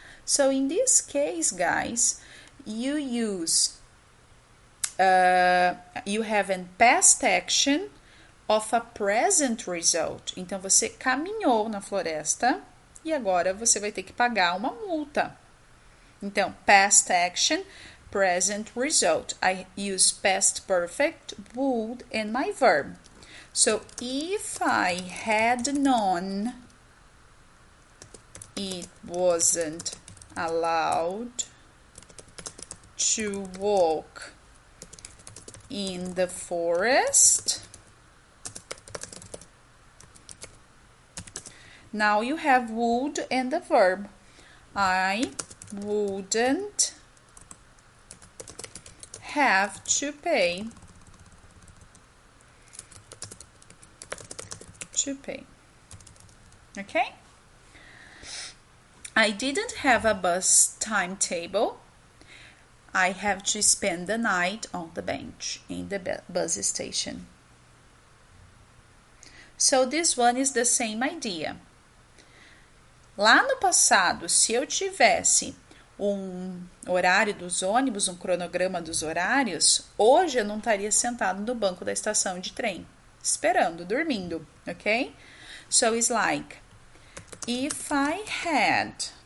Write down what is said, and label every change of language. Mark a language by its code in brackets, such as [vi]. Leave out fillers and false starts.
[en] So, in this case, guys, you use, you have a past action of a present result. [pt] Então, você caminhou na floresta e agora você vai ter que pagar uma multa. [en] Então, past action, present result. I use past perfect, would, and my verb. So, if I had known it wasn't allowed to walk in the forest, Now you have would and the verb. I wouldn't have to pay. Okay? I didn't have a bus timetable. I have to spend the night on the bench in the bus station. So this one is the same idea. [pt] Lá no passado, se eu tivesse horário dos ônibus, cronograma dos horários, hoje eu não estaria sentado no banco da estação de trem, esperando, dormindo, ok? [en] So it's like, if I had